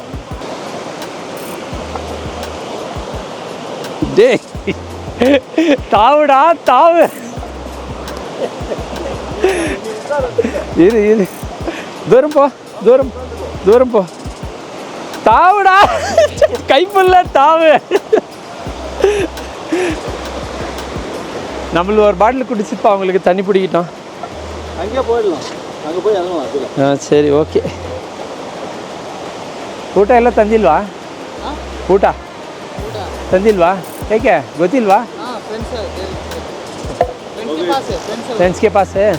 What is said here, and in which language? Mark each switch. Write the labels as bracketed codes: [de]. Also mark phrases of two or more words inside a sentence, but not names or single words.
[ta] டே தாவுடா தாவு, இரு தூரம் போ, தூரம் போ, தாவுடா, கைப்புள்ள தாவு. நம்மளுக்கு ஒரு பாட்டில் குடிச்சுப்பா, அவங்களுக்கு தண்ணி பிடிக்கிட்டோம். அங்கே போயிடலாம், அங்கே போய் இறங்கலாம். சரி, ஓகே. [kn] ಊಟ ಎಲ್ಲ ತಂದಿಲ್ವಾ? ಊಟ ತಂದಿಲ್ವಾ? ಏಕೆ ಗೊತ್ತಿಲ್ವಾ? [hi] फ्रेंड्स के पास है.